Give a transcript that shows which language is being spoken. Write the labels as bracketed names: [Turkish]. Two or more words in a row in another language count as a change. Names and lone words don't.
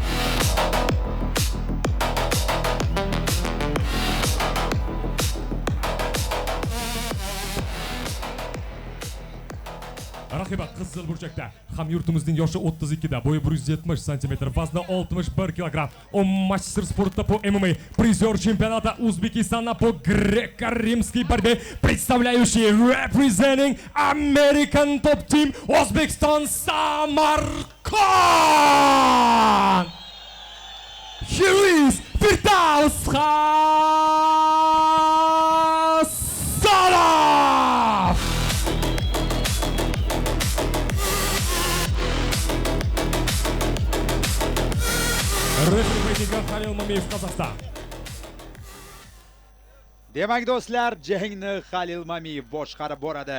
[Uzbek] Raqibat Qizil burchakda. Hamyurtimizning yoshi 32da, bo'yi 170 сантиметр, vazni 61 килограмм. [Russian] Он мастер спорта по ММА, призер чемпионата Узбекистана по греко-римской борьбе, представляющий representing American Top Team Узбекистан Самарканд. [English] Here is Firdaus Hasanov. [Uzbek] Halil Mamiyev, Qozog'iston. Demak do'stlar, jangni Halil Mamiyev boshqarib boradi.